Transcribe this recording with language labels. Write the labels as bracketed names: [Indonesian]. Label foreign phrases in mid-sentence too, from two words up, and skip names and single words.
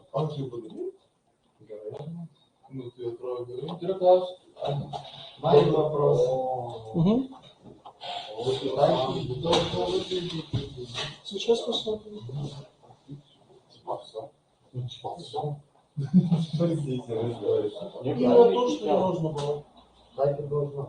[Lithuanian] Aš jau padariau? Gerai. Nu, tai atrodo gerai. Turiu klausimą. Man yra вопрос. [Russian] Сейчас посмотрим. Именно то, что не нужно было. Так и должно.